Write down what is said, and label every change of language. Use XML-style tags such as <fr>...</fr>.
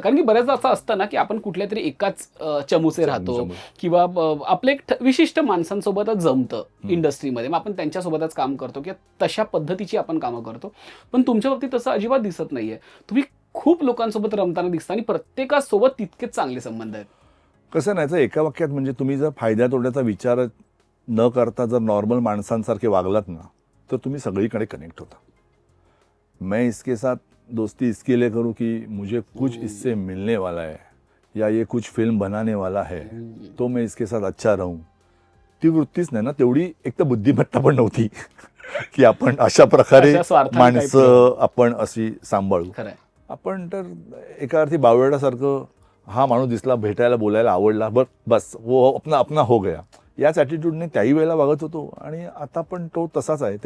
<mr>कारण की बऱ्याचदा असं असतं ना की आपण कुठल्या तरी एकाच चमूचे राहतो किंवा आपलं एक विशिष्ट माणसांसोबतच जमतं इंडस्ट्रीमध्ये, मग आपण त्यांच्यासोबतच काम करतो किंवा तशा पद्धतीची आपण कामं करतो. पण तुमच्या बाबतीत तसं अजिबात दिसत नाहीये. तुम्ही खूप लोकांसोबत रमताना दिसतं आणि प्रत्येकासोबत तितकेच चांगले संबंध आहेत. कसं नाही, एका वाक्यात म्हणजे तुम्ही जर फायद्या तोट्याचा विचार न करता जर नॉर्मल माणसांसारखे वागलात ना, तर तुम्ही सगळीकडे कनेक्ट होता.</mr> <hi>मैं इसके साथ दोस्ती इसके लिए करूं कि मुझे कुछ इससे मिलने वाला है या ये कुछ फिल्म बनाने वाला है तो मैं इसके साथ अच्छा रहूं.</hi> <mr>ती वृत्तीच नाही ना. तेवढी एक तर बुद्धिमत्ता पण नव्हती की आपण अशा प्रकारे अशा स्वार्थाने माणसं आपण अशी सांभाळू. खरंय. आपण तर एका अर्थी बावळ्यासारखं हा माणूस दिसला, भेटायला बोलायला आवडला,</mr> <hi>बस वो अपना अपना हो गया,</hi> <mr>याच ॲटिट्यूडने त्याही वेळेला वागत होतो आणि आता पण तो तसाच आहे.</mr>